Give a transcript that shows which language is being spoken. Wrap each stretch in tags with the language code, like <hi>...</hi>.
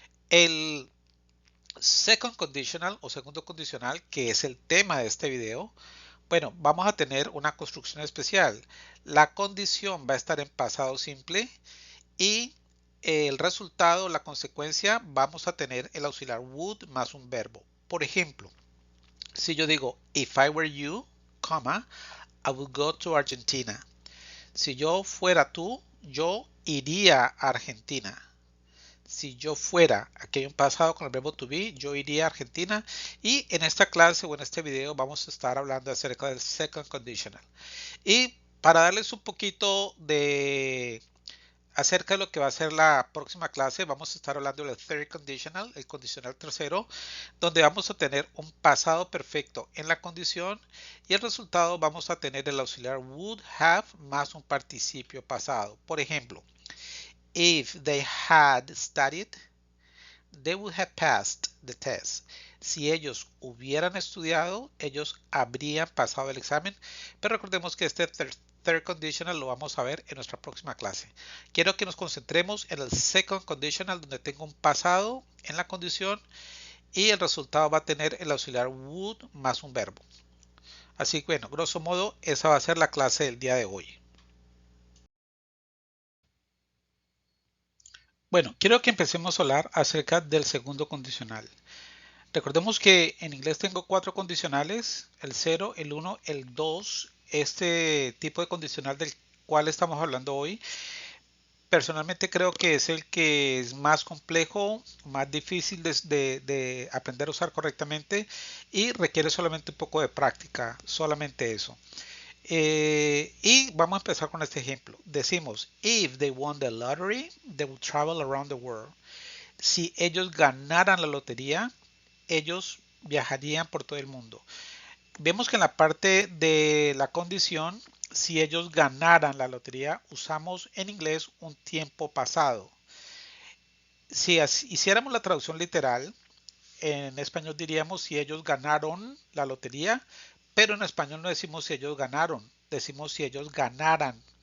<es>El second conditional o segundo condicional, que es el tema de este video, bueno, vamos a tener una construcción especial. La condición va a estar en pasado simple y el resultado, la consecuencia, vamos a tener el auxiliar would más un verbo. Por ejemplo, si yo digo,</es> <en>if I were you, I would go to Argentina.</en> <es>Si yo fuera tú, yo iría a Argentina. Si yo fuera, aquí hay un pasado con el verbo to be, yo iría a Argentina. Y en esta clase o en este video vamos a estar hablando acerca del second conditional. Y para darles un poquito de acerca de lo que va a ser la próxima clase, vamos a estar hablando del third conditional, el condicional tercero, donde vamos a tener un pasado perfecto en la condición y el resultado vamos a tener el auxiliar would have más un participio pasado. Por ejemplo,</es> <en>if they had studied, they would have passed the test.</en> <es>Si ellos hubieran estudiado, ellos habrían pasado el examen. Pero recordemos que este third conditional lo vamos a ver en nuestra próxima clase. Quiero que nos concentremos en el second conditional, donde tengo un pasado en la condición y el resultado va a tener el auxiliar would más un verbo. Así que bueno, grosso modo, esa va a ser la clase del día de hoy. Bueno, quiero que empecemos a hablar acerca del segundo condicional. Recordemos que en inglés tengo cuatro condicionales, el 0, el 1, el 2. Este tipo de condicional del cual estamos hablando hoy, personalmente creo que es el que es más complejo, más difícil de aprender a usar correctamente y requiere solamente un poco de práctica, solamente eso. Y vamos a empezar con este ejemplo. Decimos,</es> <en>if they won the lottery, they will travel around the world.</en> <es>Si ellos ganaran la lotería, ellos viajarían por todo el mundo. Vemos que en la parte de la condición, si ellos ganaran la lotería, usamos en inglés un tiempo pasado. Si hiciéramos la traducción literal, en español diríamos si ellos ganaron la lotería, pero en español no decimos si ellos ganaron, decimos si ellos ganaran.</es>